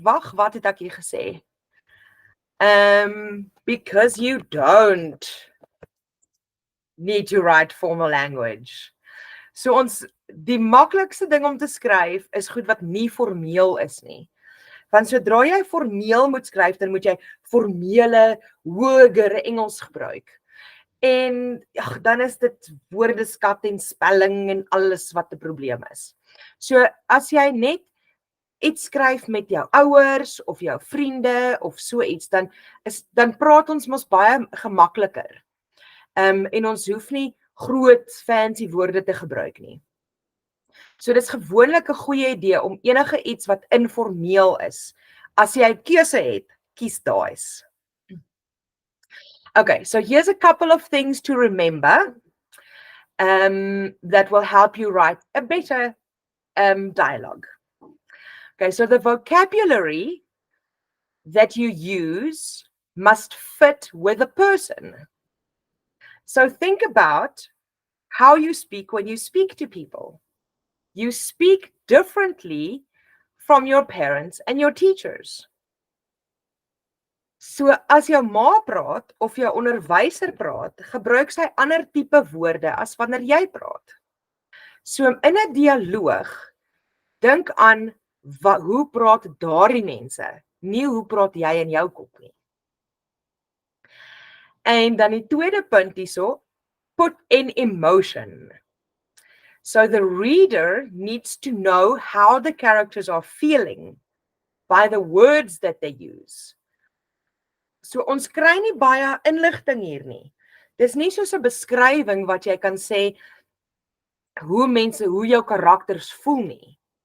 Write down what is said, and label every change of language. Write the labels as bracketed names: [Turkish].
[Afrikaans] Wag, wat het ek hier gesê? [English] Because you don't need to write formal language. [Afrikaans] So die maklikste ding om te skryf is goed wat nie formeel is nie. Want sodra jy formeel moet skryf, dan moet jy formele, hogere Engels gebruik. En dan is dit woordeskat en spelling en alles wat 'n probleem is. So as jy net iets skryf met jou ouers of jou vriende of so iets, dan praat ons mos baie gemakliker. En ons hoef nie groot fancy woorde te gebruik nie. So dis gewoonlik 'n goeie idee om enige iets wat informeel is. As jy 'n keuse het, kies daai. [English] Okay, so here's a couple of things to remember that will help you write a better dialogue. Okay, so the vocabulary that you use must fit with the person. So think about how you speak when you speak to people. You speak differently from your parents and your teachers. [Afrikaans] So as jou ma praat of jou onderwyser praat, gebruik sy ander tipe woorde as wanneer jy praat. So in 'n dialoog, dink aan hoe praat daardie mense, nie hoe praat jy in jou kop nie. En dan die tweede punt hierso, [English] put in emotion. So the reader needs to know how the characters are feeling by the words that they use. [Afrikaans] So ons kry nie baie inligting hier nie. Dis nie soos 'n beskrywing wat jy kan sê hoe jou karakters voel nie.